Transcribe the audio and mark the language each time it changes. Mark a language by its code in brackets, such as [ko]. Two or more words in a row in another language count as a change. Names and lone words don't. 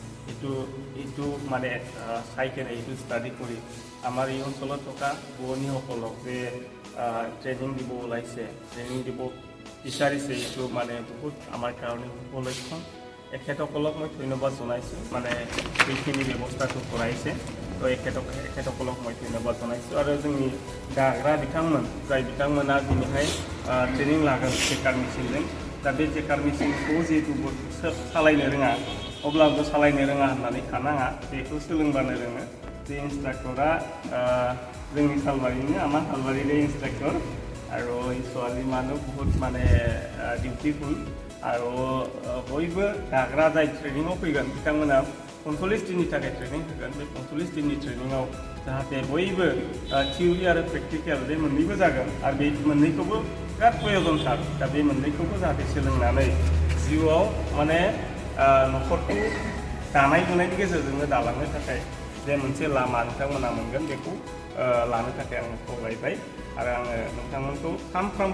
[as] এইটো মানে চাই কেনে এইটো ষ্টাডি কৰি আমাৰ এই অঞ্চলত থকা বোৱনীসকলক যে ট্ৰেইনিং দিব ওলাইছে ট্ৰেইনিং দিব বিচাৰিছে এইটো মানে বহুত আমাৰ কাৰণে উপলক্ষণ এখেতসকলক মই ধন্যবাদ জনাইছোঁ মানে এইখিনি ব্যৱস্থাটো কৰাইছে তো এখেতসকলক মই ধন্যবাদ জনাইছোঁ আৰু [brx] जोंनि दाग्रा बिथांमोन जाय बिथांमोना दिनैहाय ट्रेनिं लागोन जेकार मेसिनजों दा बे जेकार मेसिनखौ जिहेतु सालायनो रोङा अब्लाबो सालायनो रोङा होननानै थानाङा बेखौ सोलोंबानो रोङो बे इन्सट्राक्टरा जोंनि सालबारिनि आमार सालबारिनि इन्सट्राक्टर आरो [as] এই ছোৱালী মানুহ বহুত মানে ডিউটিফুল আৰু [brx] बयबो दाग्रा जाय ट्रेनिङाव फैगोन बिथांमोना 45 दिननि थाखाय ट्रेनिं होगोन बे 45 दिननि ट्रेनिङाव जाहाथे बयबो थियरि आरो प्रेक्टिकेल बे मोननैबो जागोन आरो बे मोननैखौबो बिराद प्रयोजनथार दा बे मोननैखौबो जाहाथे सोलोंनानै जिउआव माने न'खरखौ दानाय लुनायनि गेजेरजोंनो दालांनो थाखाय जे मोनसे लामा नोंथांमोना मोनगोन बेखौ लानो थाखाय आं खावलायबाय आरो आङो नोंथांमोनखौ सानफ्रामबो